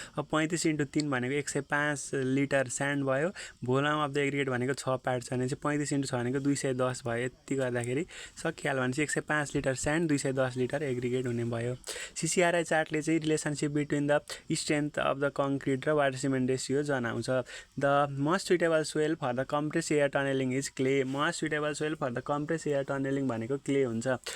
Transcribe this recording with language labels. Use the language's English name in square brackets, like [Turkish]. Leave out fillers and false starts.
[Nepali] अब 35 × 3 भनेको 105 litre sand भयो। [English] volume of the aggregate [Nepali] भनेको 6 पार्ट छ भने चाहिँ 35 × 6 भनेको 210 भयो। यति गर्दाखेरि सकिहाल्यो भने चाहिँ 105 लिटर स्यान्ड 210 लिटर एग्रिगेट हुने भयो। CCRI चार्टले चाहिँ [English] relationship between the strength of the concrete [Nepali] र वाटर सिमेन्ट रेसियो जनाउँछ। [English] The most suitable soil for the compress air tunneling is clay. Most suitable soil for the compress [Nepali] air टनलिङ भनेको clay हुन्छ।